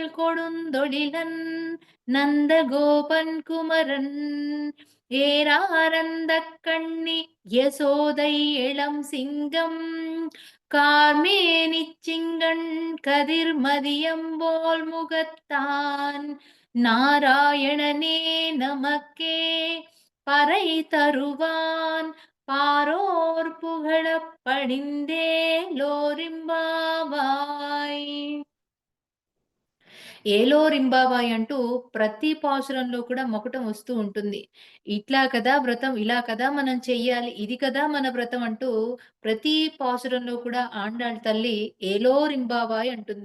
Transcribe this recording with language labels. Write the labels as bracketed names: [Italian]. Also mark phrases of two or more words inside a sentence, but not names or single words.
[Tamil] கொடுந்தொழிலன் நந்தகோபன் குமரன் ஏராரந்தக் கண்ணி யசோதை இளம் சிங்கம் கார்மேனிச் சிங்கண் கதிர்மதியம்போல் முகத்தான் நாராயணனே நமக்கே பறை தருவான் பாரோர் புகழப் పడిందేలోరింబావాయ్. [Telugu] ఏలోరింబావాయ్ అంటూ ప్రతి పాసురంలో కూడా మొకటం వస్తూ ఉంటుంది. ఇట్లా కదా వ్రతం, ఇలా కదా మనం చెయ్యాలి, ఇది కదా మన వ్రతం అంటూ ప్రతి పాసురంలో కూడా ఆండాళ్ తల్లి ఏలోరింబావాయ్ అంటుంది.